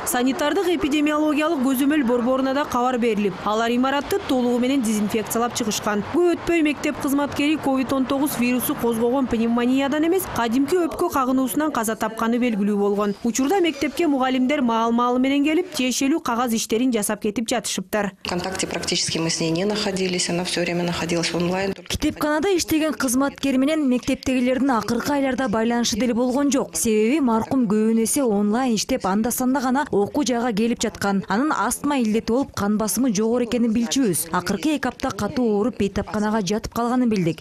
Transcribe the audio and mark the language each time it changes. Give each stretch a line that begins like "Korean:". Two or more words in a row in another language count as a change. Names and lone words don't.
Kyrgyz: Санитардык эпидемиологиялык көзөмөл борборуна да кабар берилип, алар имаратты толугу менен дезинфекциялап чыгышкан. Көп өтпөй мектеп кызматкери COVID-19 вирусу козгогон пневмониядан эмес, кадимки өпкө кагынуусунан каза тапканы белгилүү болгон. Учурда мектепке мугалимдер маал-маалы менен келип, тиешелүү кагаз иштерин жасап кетип жатышыптыр.
Russian: В контакте практически мы с ней не находились, она все время находилась онлайн.
Kyrgyz: Китепканада иштеген кызматкер менен мектептегилердин акыркы айларда байланышы деле болгон жок. Себеби маркум көбүн эсе онлайн иштеп анда-санда гана окуу жайга келип жаткан. Анын астма илдети болуп, кан басымы жогору экенин билчүбүз. Акыркы 2 апта катуу ооруп, бейтапканага жатып калганын билдик.